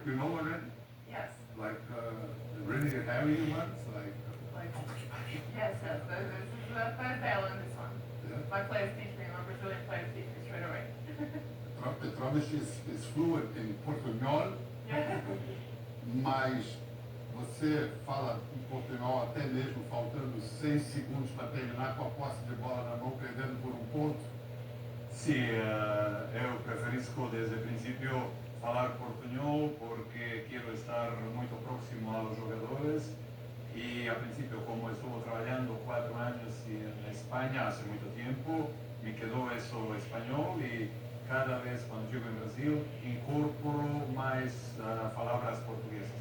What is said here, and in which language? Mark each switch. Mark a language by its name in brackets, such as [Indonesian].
[English] You know already? Yes. Like the really hairy ones? Like Yes, this is the third day I learned this one. Yeah. My players teach me, my Brazilian players teach me straight away. Petrovic is fluent in portunhol, Yeah. [Portuguese] mas você fala em portunhol até mesmo faltando 6 segundos para terminar com a posse de bola na mão, perdendo por um ponto? [Spanish] Sí, [Portuguese] eu preferisco [Spanish] desde el principio [Portuguese] falar [Spanish] portuñol porque quiero estar muy próximo a los jugadores y al principio, como estuve trabajando 4 años en España hace mucho tiempo, me quedó eso español y cada vez cuando llego en Brasil incorporo más palabras portuguesas.